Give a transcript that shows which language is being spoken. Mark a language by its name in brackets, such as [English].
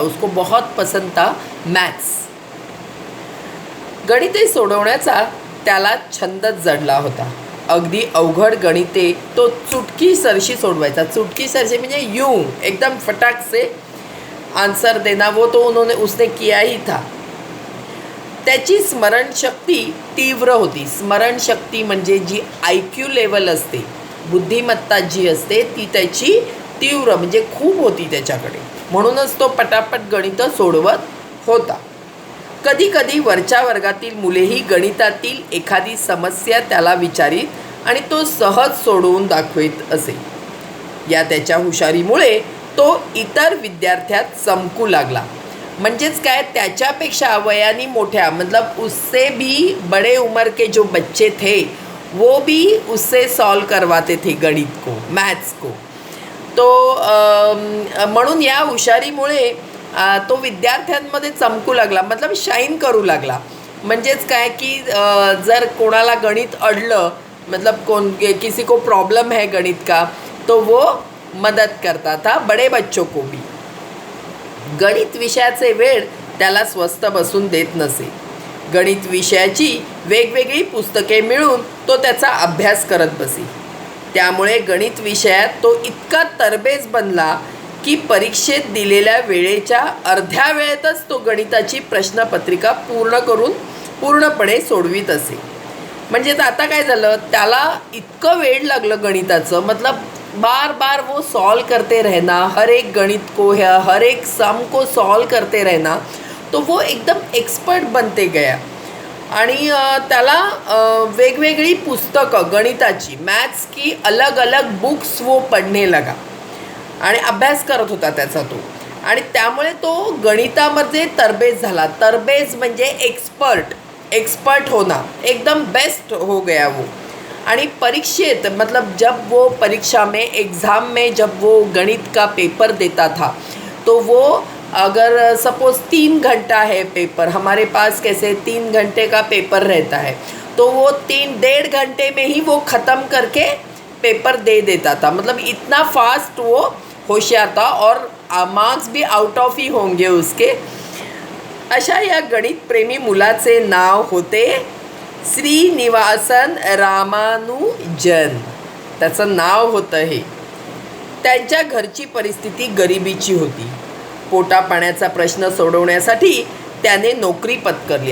[Hindi] उसको बहुत पसंद था मॅथ्स. [Marathi] गणिते सोडवण्याचा त्याला छंदच जडला होता. अगदी अवघड गणिते तो चुटकी सरशी सोडवायचा. [Hindi] चुटकी सरशी म्हणजे यूं एकदम फटाक से आंसर देना वो तो उसने किया ही था. [Marathi] त्याची स्मरणशक्ती तीव्र होती. स्मरणशक्ती म्हणजे जी IQ लेवल असते, बुद्धिमत्ता जी असते ती त्याची तीव्र म्हणजे खूप होती त्याच्याकडे. म्हणूनच तो पटापट गणितं सोडवत होता. कधी कधी वरच्या वर्गातील मुलेही गणितातील एखादी समस्या त्याला विचारीत आणि तो सहज सोडवून दाखवित असे. या त्याच्या हुशारीमुळे तो इतर विद्यार्थ्यात चमकू लागला. म्हणजेच काय त्याच्यापेक्षा वयाने मोठ्या [Hindi] मतलब उससे भी बड़े उम्र के जो बच्चे थे वो भी उससे सॉल्व करवाते थे गणित को, मैथ्स को. [Marathi] तो म्हणून या हुशारीमुळे तो विद्यार्थ्यांमध्ये चमकू लागला मतलब शाईन करू लागला. म्हणजेच काय की जर कोणाला गणित अडलं [Hindi] मतलब किसी को प्रॉब्लम है गणित का तो वो मदत करता था बड़े बच्चों को भी. [Marathi] गणित विषयाचे वेळ त्याला स्वस्थ बसून देत नसे. गणित विषयाची वेगवेगळी पुस्तके मिळून तो त्याचा अभ्यास करत बसे. त्यामुळे गणित विषयात तो इतका तरबेज बनला की परीक्षेत दिलेल्या वेळेच्या अर्ध्या वेळेतच तो गणिताची प्रश्नपत्रिका पूर्णपणे सोडवीत असे. म्हणजे आता काय झालं त्याला इतकं वेळ लागलं गणिताचं [Hindi] मतलब बार वो सॉल्व करते रहना, हर एक गणित को हर एक सम को सॉल्व करते रहना, तो वो एकदम एक्सपर्ट बनते गया. [Marathi] आणि त्याला वेगवेगळी पुस्तकं गणिताची [Hindi] मैथ्स की अलग अलग बुक्स वो पढ़ने लगा [Marathi] आणि अभ्यास करत होता त्याचा तो. आणि त्यामुळे तो गणितामध्ये तरबेज झाला. तरबेज म्हणजे [Hindi] एक्सपर्ट होना, एकदम बेस्ट हो गया वो. आणि परीक्षेत मतलब जब वो परीक्षा में एग्ज़ाम में जब वो गणित का पेपर देता था तो वो अगर सपोज़ 3 घंटा है पेपर, हमारे पास कैसे 3 घंटे का पेपर रहता है तो वो 3-1.5 घंटे में ही वो ख़त्म करके पेपर दे देता था. मतलब इतना फास्ट वो होशियार था और मार्क्स भी आउट ऑफ ही होंगे उसके. [Marathi] अशा या गणित प्रेमी मुलाचे नाव होते श्रीनिवासन रामानुजन. त्याचं नाव होतं हे. त्यांच्या घरची परिस्थिती गरिबीची होती. पोटापाण्याचा प्रश्न सोडवण्यासाठी त्याने नोकरी पत्करली.